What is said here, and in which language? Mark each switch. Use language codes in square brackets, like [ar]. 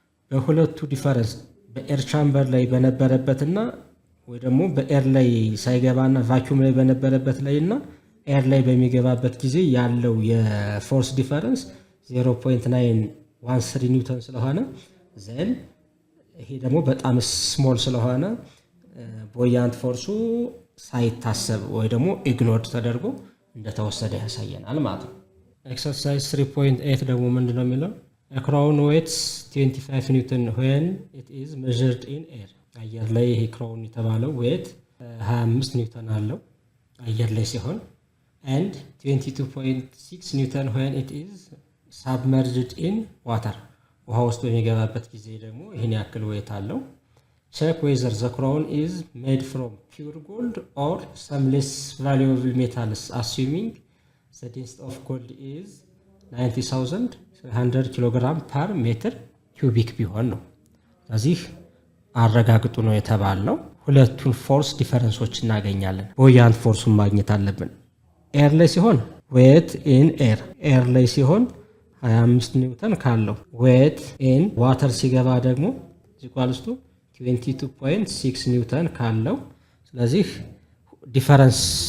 [am] በሁለቱ ዲፈረንስ በኤር ቻምበር ላይ በነበረበትና ወይ ደግሞ በኤር ላይ ሳይገባና ቫኪዩም ላይ በነበረበት ላይና ኤር ላይ በሚገባበት ጊዜ ያለው የፎርስ ዲፈረንስ 0.913 ኒውተን ስለሆነ ዘን ይሄ ደግሞ በጣም ስሞል ስለሆነ ቦያንት ፎርሱ ሳይታሰብ ወይ ደግሞ ኢግኖርድ ተደርጎ እንደተወሰደ ያሳየናል ማለት ነው። ኤክሰርሳይዝ 3.8 ደግሞ ምንድነው የሚለው? [en] A crown weighs 25 ኒውተን when it is measured in air። [am] አየር ላይ ይሄ ክራውን የተባለው ዌት 25 ኒውተን አለው አየር ላይ ሲሆን [en] and 22.6 ኒውተን when it is submerged in water። [am] ውሃ ውስጥ በሚገባበት ጊዜ ደግሞ ይሄን ያክል ዌት አለው። [en] check whether the crown is made from pure gold or some less valuable metals assuming the density of gold is 90,000 [am] 100 ኪሎ ግራም ፐር ሜትር ኪዩቢክ ቢሆን ነው። ስለዚህ አረጋግጡ ነው የተባልነው። ሁለቱን ፎርስ ዲፈረንሶች እናገኛለን። ቦያንት ፎርሱን ማግኘት አለብን። ኤር ላይ ሲሆን ዌት ኢን ኤር ላይ ሲሆን 25 ኒውተን ካለው ዌት ኢን ዋተር ሲገባ ደግሞ ኢኳልስ ቱ 22.6 ኒውተን ካለው ስለዚህ ዲፈረንስ